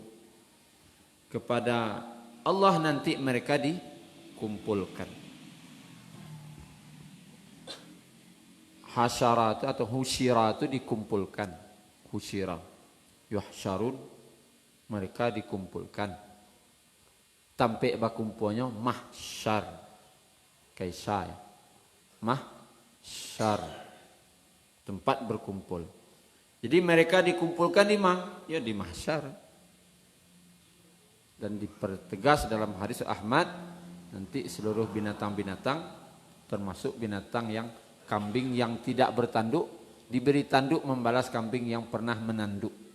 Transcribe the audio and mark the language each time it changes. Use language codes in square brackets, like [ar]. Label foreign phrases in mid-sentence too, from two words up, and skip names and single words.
[id] Kepada Allah nanti mereka dikumpulkan. Hasyarat atau husyira itu dikumpulkan. Husyira. Yuhsyarun, mereka dikumpulkan. [bjn] Tampik bakumpulnya mahsyar. [id] Kaisai. Mahsyar, tempat berkumpul. Jadi mereka dikumpulkan di mana? Ya di mahsyar. Dan dipertegas dalam hadis Ahmad, nanti seluruh binatang-binatang termasuk binatang yang kambing yang tidak bertanduk diberi tanduk membalas kambing yang pernah menanduk.